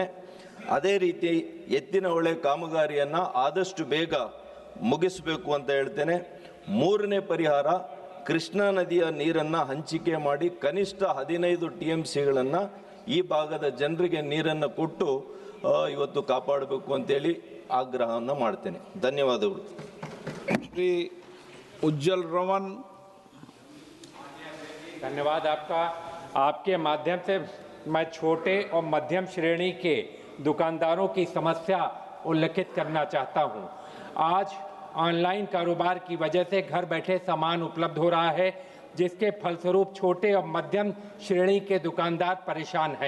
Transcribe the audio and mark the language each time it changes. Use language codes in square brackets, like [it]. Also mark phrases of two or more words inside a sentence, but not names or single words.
[kn] ಅದೇ ರೀತಿ ಎತ್ತಿನ ಹೊಳೆ ಕಾಮಗಾರಿಯನ್ನು ಆದಷ್ಟು ಬೇಗ ಮುಗಿಸಬೇಕು ಅಂತ ಹೇಳ್ತೇನೆ. 3ನೇ ಪರಿಹಾರ, ಕೃಷ್ಣಾ ನದಿಯ ನೀರನ್ನು ಹಂಚಿಕೆ ಮಾಡಿ ಕನಿಷ್ಠ 15 TMCಗಳನ್ನು ಈ ಭಾಗದ ಜನರಿಗೆ ನೀರನ್ನು ಕೊಟ್ಟು ಇವತ್ತು ಕಾಪಾಡಬೇಕು ಅಂತೇಳಿ ಆಗ್ರಹವನ್ನು ಮಾಡ್ತೇನೆ. ಧನ್ಯವಾದಗಳು. [hi] श्री उज्जवल रमन। धन्यवाद आपका। आपके माध्यम से मैं छोटे और मध्यम श्रेणी के दुकानदारों की समस्या उल्लेखित करना चाहता हूं। आज ऑनलाइन कारोबार की वजह से घर बैठे सामान उपलब्ध हो रहा है, जिसके फलस्वरूप छोटे और मध्यम श्रेणी के दुकानदार परेशान हैं।